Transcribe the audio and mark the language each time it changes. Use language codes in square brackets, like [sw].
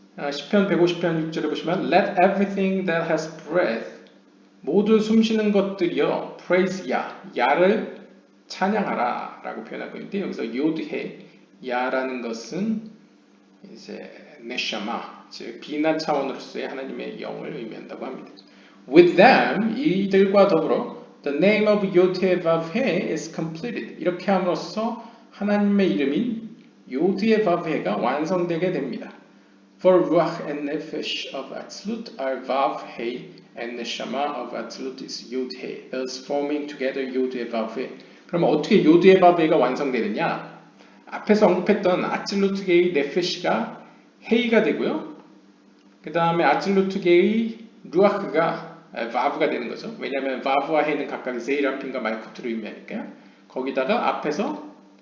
[ko] 시편 150편 6절에 보시면 [en] Let everything that has breath, [ko] 모든 숨쉬는 것들이여 praise 야, 야를 찬양하라 라고 표현하고 있는데 여기서 요드해, 야라는 것은 이제 네샤마, 즉 비나 차원으로서의 하나님의 영을 의미한다고 합니다. [en] With them, [ko] 이들과 더불어 [en] the name of 요드헤-바브헤 is completed. [ko] 이렇게 함으로써 하나님의 이름인 요드헤-바브헤가 완성되게 됩니다. [en] For ruach and nefesh of Atzilut are Vav-He, and neshama of Atzilut is Yod-He, thus forming together 요드헤-바브헤. [ko] 그럼 어떻게 요드헤-바브헤가 완성되느냐? 앞에서 언급했던 아찔루트계의 네페시가 헤이가 되고요. 그 다음에 아찔루트계의 루아흐가 바브가 되는 거죠. 왜냐하면 바브와 헤이는 각각 제이란핀과 말쿠트를 의미하니까요. 거기다가 앞에서